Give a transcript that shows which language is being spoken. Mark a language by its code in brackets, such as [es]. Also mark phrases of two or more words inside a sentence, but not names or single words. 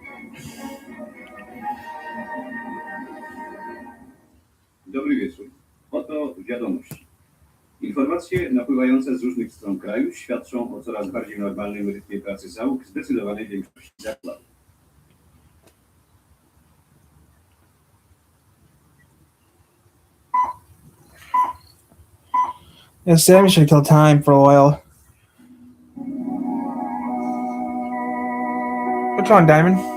[hr] Dobri večer. [pl] Relacje napływające z różnych stron kraju świadczą o coraz bardziej normalnym rytmie pracy załóg zdecydowanej większości zakładów. [en] Yeah, Sammy should kill time for a while. What's wrong, Diamond?